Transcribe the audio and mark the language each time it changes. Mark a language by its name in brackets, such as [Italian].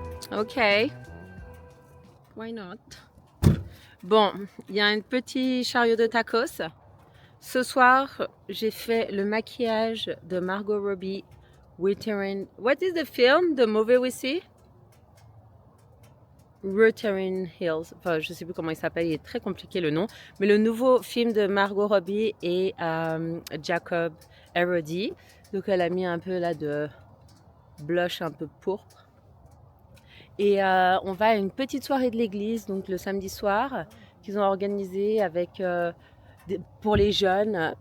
[English] Ok, why not? [French] Bon, il y a un petit chariot de tacos. Ce soir, j'ai fait le maquillage de Margot Robbie. [English] What is the film, the movie we see? Wuthering Hills. [French] Enfin, je sais plus comment il s'appelle, il est très compliqué le nom. Mais le nouveau film de Margot Robbie et Jacob Elordi. Donc elle a mis un peu là de blush un peu pourpre. Et on va à une petite soirée de l'église, donc le samedi soir, qu'ils ont organisé avec, pour les jeunes.